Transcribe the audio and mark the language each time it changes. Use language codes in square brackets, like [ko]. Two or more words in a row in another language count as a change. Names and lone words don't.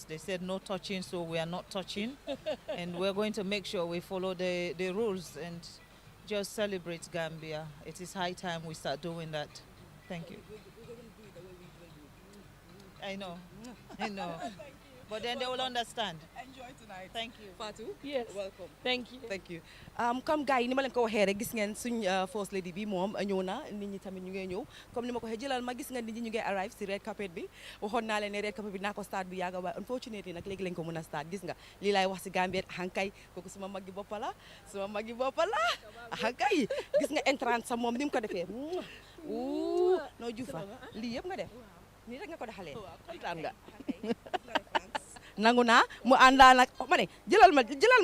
[en] They said no touching, so we are not touching. And we're going to make sure we follow the rules and just celebrate Gambia. It is high time we start doing that. Thank you. I know. I know. But then they will understand. Enjoy tonight. Thank you. Fatu, Yes. welcome. Thank you. Thank you. [wo] Comme gars yi ni ma leen ko waxee rek gis ngeen suñ [en] first lady [wo] bi moom ñëw na nit ñi tamit ñu ngi ñëw comme ni ma ko waxee jëlal ma gis nga nit ñi ñu ngi arrive si [en] red carpet [wo] bi waxoon naa leen ne [en] red carpet [wo] bi naa ko start bu yàgga waaye unfortunately nag léegi lañ ko mën a start gis nga lii laay wax si Gambien hankay kooku suma mag gi boppa la hankay gis nga entrance sa moom ni mu ko defee noo juufa lii yëpp nga def nii rek nga ko doxalee kontaan nga nangu naa mu àndaa nag ma ne jëlal